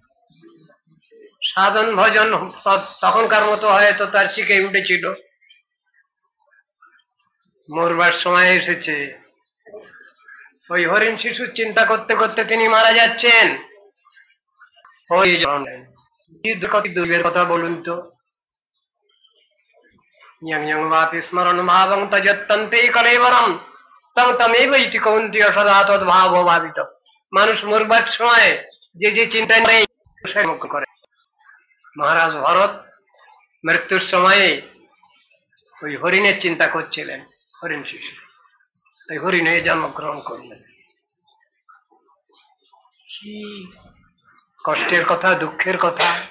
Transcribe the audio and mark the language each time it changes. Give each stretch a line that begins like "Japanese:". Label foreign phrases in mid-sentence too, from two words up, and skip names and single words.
Bangla: সাধন ভজন তখনকার মতো হয়তো তার শিখে উঠেছিল, মরবার সময় এসেছে। ওই হরিণ শিশুর চিন্তা করতে করতে তিনি মারা যাচ্ছেন। ওই দুর্গের কথা বলুন তো।
Sanskrit: স্মরণ ভাবং তজত্তন্তে কলেবরম তং তমেব ইতি কৌন্তেয় সদা তদ্ভাব ভাবিত।
Bangla: মানুষ মরবার সময় যে যে চিন্তা নেই মুক্ত করে। মহারাজ ভরত মৃত্যুর সময়ে ওই হরিণের চিন্তা করছিলেন, হরিণ শিশু। ওই হরিণ হয়ে জন্মগ্রহণ করলেন। কি কষ্টের কথা, দুঃখের কথা।